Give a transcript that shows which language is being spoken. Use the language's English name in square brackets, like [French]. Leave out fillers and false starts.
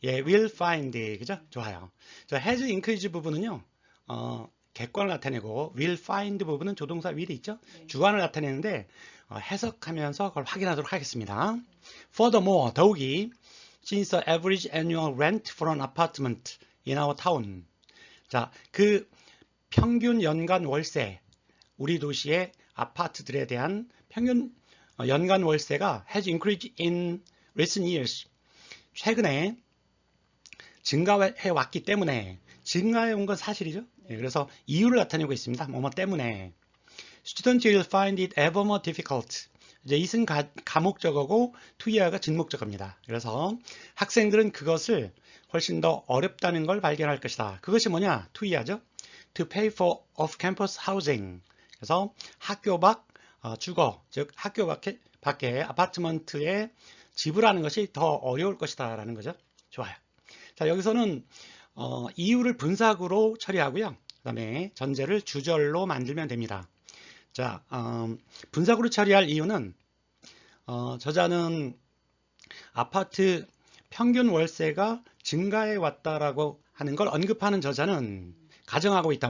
[Korean] 예, will find, 그죠? 좋아요. 자, has increased 부분은요, 객관을 나타내고 will find 부분은 조동사 will이 있죠? 네. 주관을 나타내는데 해석하면서 그걸 확인하도록 하겠습니다. [English] Furthermore, [Korean] 더욱이 [English] since the average annual rent for an apartment in our town. [Korean] 자, 그 평균 연간 월세, 우리 도시의 아파트들에 대한 평균 연간 월세가 [English] has increased in recent years. [Korean] 최근에 증가해 왔기 때문에, 증가해 온 건 사실이죠. 네, 그래서 이유를 나타내고 있습니다. 뭐뭐 때문에. [English] Students will find it ever more difficult. [Korean] 이제 이은 가목적어고 투이어가 진목적어입니다. 그래서 학생들은 그것을 훨씬 더 어렵다는 걸 발견할 것이다. 그것이 뭐냐? 투이어죠. [English] To pay for off-campus housing. [Korean] 그래서 학교 밖 주거, 즉 학교 밖에 아파트먼트에 지불하는 것이 더 어려울 것이다 라는 거죠. 좋아요. 자, 여기서는 이유를 분사구로 처리하고요. 그 다음에 전제를 주절로 만들면 됩니다. 자, 분사구로 처리할 이유는 저자는 아파트 평균 월세가 증가해 왔다라고 하는 걸 언급하는 저자는 가정하고 있다.